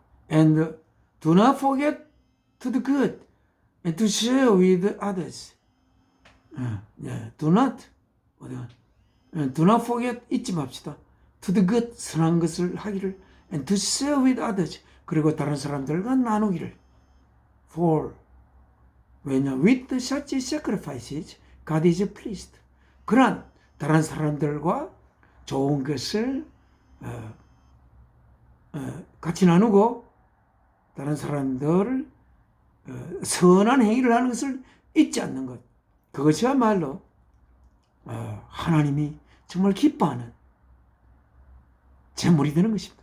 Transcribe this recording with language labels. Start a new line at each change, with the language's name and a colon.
English: And do not forget to do good and to share with others. Do not forget,
Korean: 잊지 맙시다.
English: To do good,
Korean: 선한 것을 하기를.
English: And to share with others,
Korean: 그리고 다른 사람들과 나누기를.
English: For,
Korean: 왜냐?
English: With such sacrifices, God is pleased.
Korean: 그러한 다른 사람들과 좋은 것을 같이 나누고 다른 사람들을 선한 행위를 하는 것을 잊지 않는 것, 그것이야말로 하나님이 정말 기뻐하는 제물이 되는 것입니다.